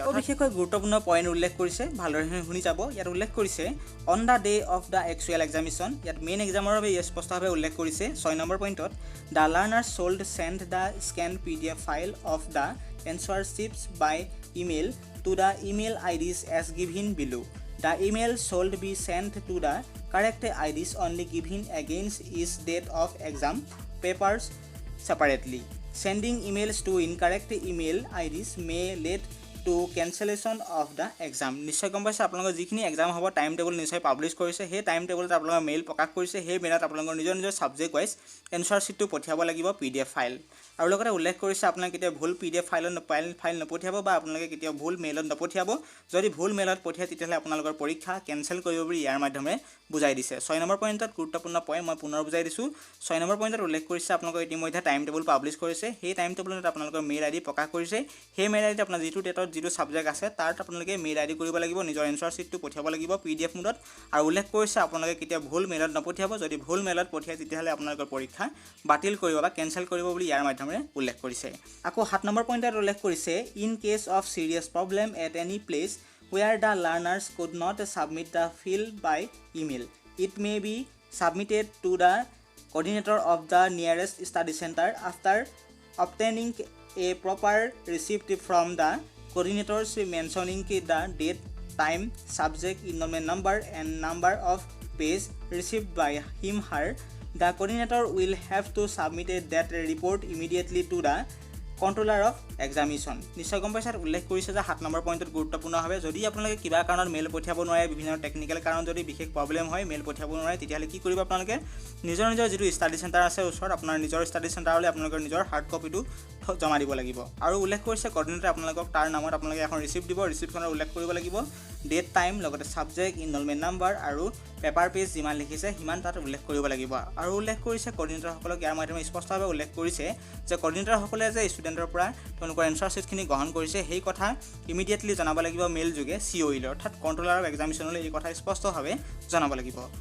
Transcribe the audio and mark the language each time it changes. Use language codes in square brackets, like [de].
[as] আৰু বিশেষকৈ গুৰুত্বপূৰ্ণ পইণ্ট উল্লেখ কৰিছে, ভালদৰে শুনি যাব। ইয়াত উল্লেখ কৰিছে [en] on the day of the actual examination, [as] ইয়াত মেইন এক্সামৰ বাবে স্পষ্টভাৱে উল্লেখ কৰিছে 6 নম্বৰ পইণ্টত [en] The learner should send the scan PDF file of the answer sheets by email to the email IDs as given below. The email should be sent to the correct IDs only given against each date of exam papers separately. Sending emails to incorrect email IDs may lead to cancellation of the exam. [as] নিশ্চয় গম পাইছে, আপোনালোকৰ যিখিনি exam হ'ব time table নিশ্চয় publish কৰিছে, সেই time টেবুলত আপোনালোকৰ মেইল প্ৰকাশ কৰিছে, সেই মেইলত আপোনালোকৰ নিজৰ ছাবজেক্ট ৱাইজ এনচাৰ ছিটটো পঠিয়াব লাগিব PDF ফাইল। আৰু লগতে উল্লেখ কৰিছে আপোনালোকে কেতিয়াও ভুল PDF ফাইল নপঠিয়াব বা আপোনালোকে কেতিয়াও ভুল মেইলত নপঠিয়াব। যদি ভুল মেইলত পঠিয়ায় তেতিয়াহ'লে আপোনালোকৰ পৰীক্ষা কেঞ্চেল কৰিব বুলি ইয়াৰ মাধ্যমেৰে বুজাই দিছে। 6 নম্বৰ পইণ্টত গুৰুত্বপূৰ্ণ পইণ্ট মই পুনৰ বুজাই দিছোঁ। 6 নম্বৰ পইণ্টত উল্লেখ কৰিছে আপোনালোকৰ ইতিমধ্যে টাইম টেবুল পাব্লিছ কৰিছে, সেই টাইম টেবুলত আপোনালোকৰ মেইল ID প্ৰকাশ কৰিছে, সেই মেইল ID আপোনাৰ যিটো ডেটত যিটো ছাবজেক্ট আছে তাত আপোনালোকে মেইল ID কৰিব লাগিব, নিজৰ এনচাৰ ছিটটো পঠিয়াব লাগিব PDF মোডত। আৰু উল্লেখ কৰিছে আপোনালোকে কেতিয়াও ভুল মেইলত নপঠিয়াব, যদি ভুল মেইলত পঠিয়ায় তেতিয়াহ'লে আপোনালোকৰ পৰীক্ষা বাতিল কৰিব বা কেঞ্চেল কৰিব বুলি ইয়াৰ মাধ্যমেৰে উল্লেখ কৰিছে। আকৌ 7 নম্বৰ পইণ্টত উল্লেখ কৰিছে [en] In case of serious problem at any place where the learners could not submit the field by email, it may be submitted to দ্য coordinator of the nearest study center after obtaining a proper receipt from the coordinators mentioning the date, time, subject, enrollment number and number of page received by him/her. The coordinator will have to submit that report immediately to the [as] controller of examination নিশ্চয় গম পাইছে উল্লেখ কৰিছে যে 7 number পইণ্টত গুৰুত্বপূৰ্ণভাৱে যদি আপোনালোকে কিবা কাৰণত মেইল পঠিয়াব নোৱাৰে বিভিন্ন টেকনিকেল কাৰণ যদি বিশেষ প্ৰব্লেম হয় মেইল পঠিয়াব নোৱাৰে তেতিয়াহ'লে কি কৰিব আপোনালোকে নিজৰ যিটো ষ্টাডি চেণ্টাৰ আছে ওচৰত আপোনাৰ নিজৰ ষ্টাডি চেণ্টাৰলৈ আপোনালোকৰ নিজৰ হাৰ্ড কপিটো জমা দিব লাগিব আৰু উল্লেখ কৰিছে কোঅৰ্ডিনেটৰে আপোনালোকক তাৰ নামত আপোনালোকে এখন ৰিচিপ্ট দিব ৰিচিপ্টখনৰ উল্লেখ কৰিব লাগিব ডেট টাইম লগতে সাবজেক্ট ইনৰলমেণ্ট নাম্বাৰ আৰু পেপাৰ পেজ যিমান লিখিছে সিমান তাত উল্লেখ কৰিব লাগিব আৰু উল্লেখ কৰিছে কোঅৰ্ডিনেটৰসকলক ইয়াৰ মাধ্যমে স্পষ্টভাৱে উল্লেখ কৰিছে যে কোঅৰ্ডিনেটৰসকলে যে ষ্টুডেণ্টৰ পৰা তেওঁলোকৰ এনচাৰ শ্বীটখিনি গ্ৰহণ কৰিছে সেই কথা ইমিডিয়েটলি জনাব লাগিব মেইল যোগে COE অৰ্থাৎ কন্ট্ৰোলাৰ অফ এক্সামিনেশ্যনলৈ এই কথা স্পষ্টভাৱে জনাব লাগিব